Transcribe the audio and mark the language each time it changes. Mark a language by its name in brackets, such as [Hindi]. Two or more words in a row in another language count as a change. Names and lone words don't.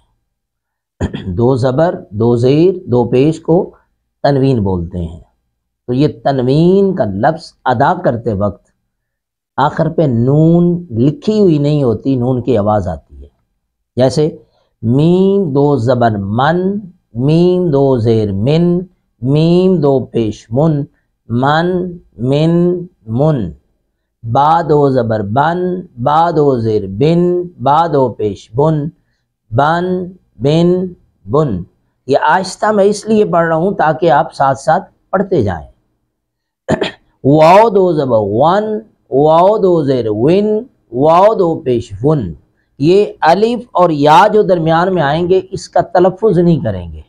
[Urdu] دو زبر دو زیر دو پیش کو تنوین بولتے ہیں۔ تو یہ تنوین کا لفظ ادا کرتے وقت آخر پہ نون لکھی ہوئی نہیں ہوتی، نون کی آواز آتی ہے۔ جیسے میم دو زبر من، میم دو زیر من، میم دو پیش من، من من من۔ با دو زبر بن، با دو زیر بن، با دو پیش بن، بن بن بن۔ یہ آہستہ میں اس لیے پڑھ رہا ہوں تاکہ آپ ساتھ ساتھ پڑھتے جائیں۔ واو دو زبر ون، واو دو زیر ون، واو دو پیش ون۔ یہ الف اور یا جو درمیان میں آئیں گے اس کا تلفظ نہیں کریں گے۔